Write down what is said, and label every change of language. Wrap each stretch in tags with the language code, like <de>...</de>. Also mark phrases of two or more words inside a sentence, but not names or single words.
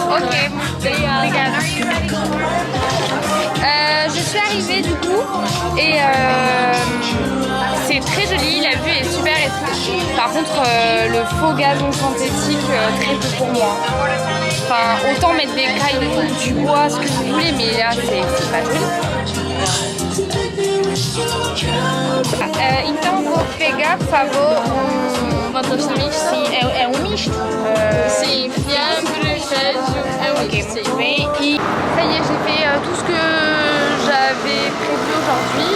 <pt>Ok, obrigada.</pt> <fr>Je suis arrivée du coup et c'est très joli, la vue est super et tout. Par contre le faux gazon synthétique très peu pour moi. Enfin autant mettre des cailloux, du bois, ce que vous voulez, mais là c'est pas joli.</fr> <pt>Então vou pegar, por favor, Votos amigos, sim, é misto. Sim, fiambre, queijo, é misto. Muito bem.</pt> <fr>Et ça y est, j'ai fait tout ce que j'avais prévu aujourd'hui.</fr>